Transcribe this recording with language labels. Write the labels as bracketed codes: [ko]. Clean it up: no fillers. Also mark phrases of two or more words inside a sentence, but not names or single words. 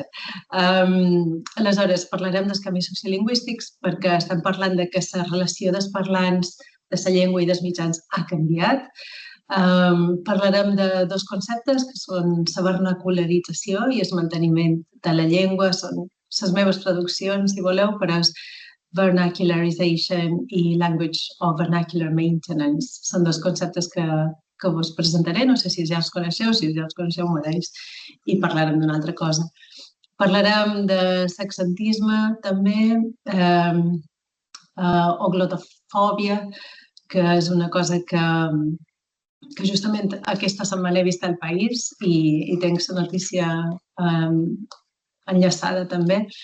[ca] Aleshores, parlarem dels canvis sociolingüístics perquè estem parlant de que la relació dels parlants de la llengua i dels mitjans ha canviat. Parlarem de dos conceptes que són la vernacularització i el manteniment de la llengua. Són les meves traduccions, si voleu, però és vernacularization i [en] language or vernacular maintenance. [ca] Són dos conceptes que vos presentaré. No sé si ja els coneixeu, si ja els coneixeu mateix, i parlarem d'una altra cosa. Parlarem de l'accentisme també, o glotofòbia, que és una cosa que justament aquesta setmana he vist al País i tinc la notícia enllaçada també.